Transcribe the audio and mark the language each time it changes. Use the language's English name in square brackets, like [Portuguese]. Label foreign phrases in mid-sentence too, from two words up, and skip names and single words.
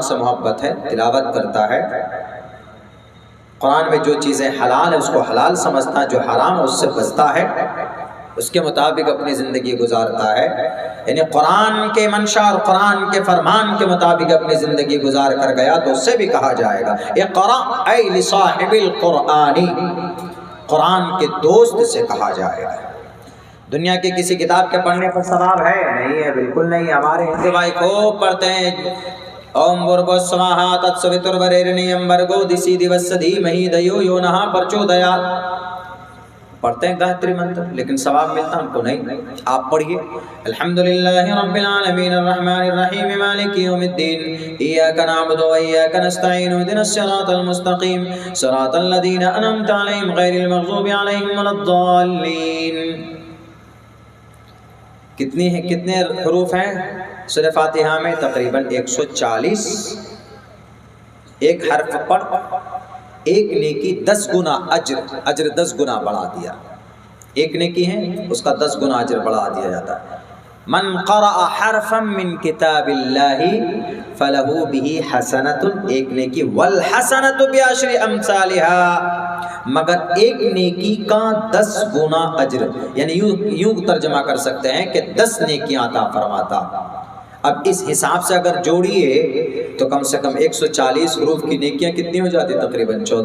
[Urdu] سے محبت ہے، تلاوت کرتا ہے، قرآن میں جو چیزیں حلال ہیں اس کو حلال سمجھتا ہے، جو حرام ہے اس سے بچتا ہے، اس کے مطابق اپنی زندگی گزارتا ہے، یعنی قرآن کے منشا اور قرآن کے فرمان کے مطابق اپنی زندگی گزار کر گیا تو اس سے بھی کہا جائے گا [Arabic] اقرأ اے لصاحب القرآن، [Urdu] قرآن کے دوست سے کہا جائے گا۔ دنیا کی کسی کتاب کے پڑھنے پر ثواب ہے؟ نہیں ہے، بالکل نہیں۔ ہمارے ہندو بھائی خوب پڑھتے ہیں [Sanskrit] ओम् भर्गो स्वाहा तत्सवितुर्वरेण्यम् भर्गो दसि देवस धीमहि धियो यो नः प्रचोदयात्, [Urdu] پڑھتے ہیں گایتری منتر، لیکن ثواب ملتا ان کو نہیں۔ آپ پڑھیے [Arabic] الحمدللہ رب العالمین الرحمن الرحیم مالک یوم الدین ایاک نعبد و ایاک نستعین اہدنا الصراط المستقیم صراط الذین انعمت علیہم غیر المغضوب علیہم ولا الضالین۔ [Urdu] کتنے حروف ہیں سورہ فاتحہ میں؟ تقریباً 140۔ ایک حرف پر ایک نیکی 10 گنا اجر 10 گنا بڑھا دیا، ایک نیکی ہے اس کا 10 گنا اجر بڑھا دیا جاتا ہے۔ [Arabic] من قرأ حرفا من کتاب اللہ فلہ بہ حسنۃ، [Urdu] ایک نیکی، [Arabic] والحسنۃ بعشر امثالها، [Urdu] مگر ایک نیکی کا 10 گنا اجر، یعنی یوں ترجمہ کر سکتے ہیں کہ 10 نیکیاں عطا فرماتا۔ اب اس حساب سے اگر جوڑیے تو کم سے کم 140 حروف کی نیکیاں کتنی ہو جاتی؟